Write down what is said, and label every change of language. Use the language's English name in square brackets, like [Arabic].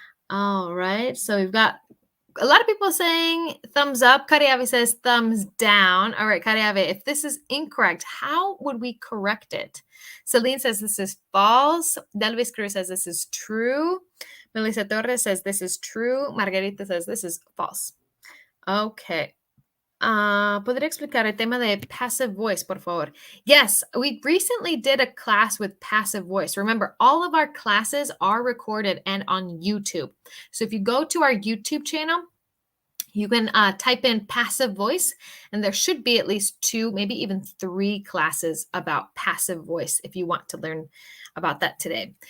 [English] All right, so we've got a lot of people saying thumbs up. Kariave says thumbs down. All right, Kariave, if this is incorrect, how would we correct it? Celine says this is false. Delvis Cruz says this is true. Melissa Torres says this is true. Margarita says this is false. Okay. [Spanish] ¿Podría explicar el tema de passive voice, por favor? [English] Yes, we recently did a class with passive voice. Remember, all of our classes are recorded and on YouTube. So if you go to our YouTube channel, you can type in passive voice, and there should be at least 2, maybe even 3 classes about passive voice if you want to learn about that today.